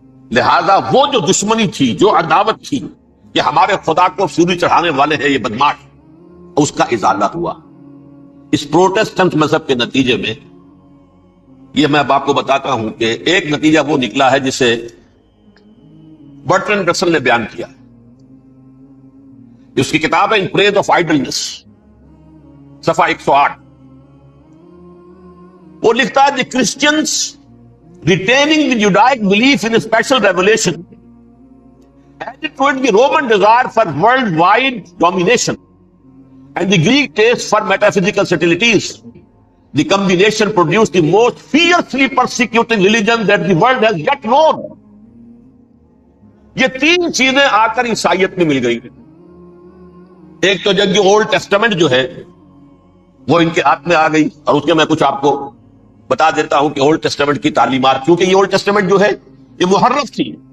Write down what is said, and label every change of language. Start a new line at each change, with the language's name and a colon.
Urdu: لہذا وہ جو دشمنی تھی, جو عداوت تھی کہ ہمارے خدا کو سوری چڑھانے والے ہیں یہ بدماش, اس کا ازالہ ہوا اس پروٹیسٹنٹ مذہب کے نتیجے میں. یہ میں اب آپ کو بتاتا ہوں کہ ایک نتیجہ وہ نکلا ہے جسے برٹرینڈ رسل نے بیان کیا. اس کی کتاب ہے ان پریز آف آئیڈلنس, صفحہ 108. وہ لکھتا ہے
English: The Christians retaining the Judaic belief in a special revelation added to it the Roman desire for worldwide domination and the Greek taste for metaphysical subtleties. The combination produced the most fiercely persecuting religion that the world has yet known.
Urdu: یہ 3 چیزیں آ کر عیسائیت میں مل گئی. ایک تو جب اولڈ ٹیسٹامنٹ جو ہے وہ ان کے ہاتھ میں آ گئی, اور اس کے میں کچھ آپ کو بتا دیتا ہوں کہ اولڈ ٹیسٹامنٹ کی تعلیمات, کیونکہ یہ اولڈ ٹیسٹامنٹ جو ہے یہ محرف تھی.